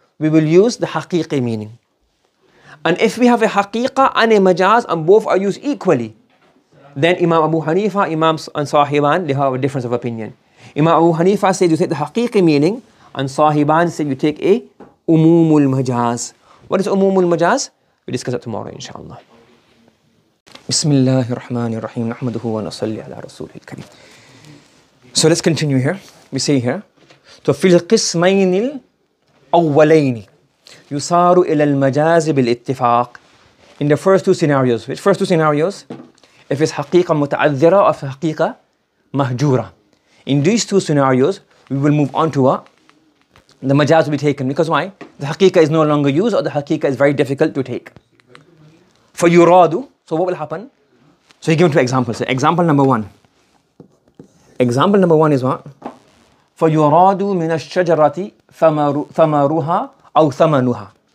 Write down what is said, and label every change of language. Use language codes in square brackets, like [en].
[en] We will use the haqiqi meaning. And if we have a haqiqa and a majaz and both are used equally, then Imam Abu Hanifa, Imam and Sahiban, they have a difference of opinion. Imam Abu Hanifa said you take the haqiqi meaning, and Sahiban said you take a umumul majaz. What is umumul majaz? We discuss it tomorrow, inshallah. [ar] بسم الله الرحمن الرحيم نحمده ونصلي على رسوله الكريم. [en] So let's continue here. We say here, [ar] ففي القسمين الأولين يصار إلى المجاز بالاتفاق. [en] In the first two scenarios. Which first two scenarios? If it's [ar] حقيقة متعذرة or حقيقة مهجورة. [en] In these two scenarios, we will move on to what? The majaz will be taken. Because why? The حقيقة is no longer used, or the حقيقة is very difficult to take. فيراد. So what will happen? So he given two examples. So example number 1. Example number 1 is what? [ar] فَيُرَادُ مِنَ الشَّجَرَةِ ثَمَرُهَا أَوْ ثَمَنُهَا.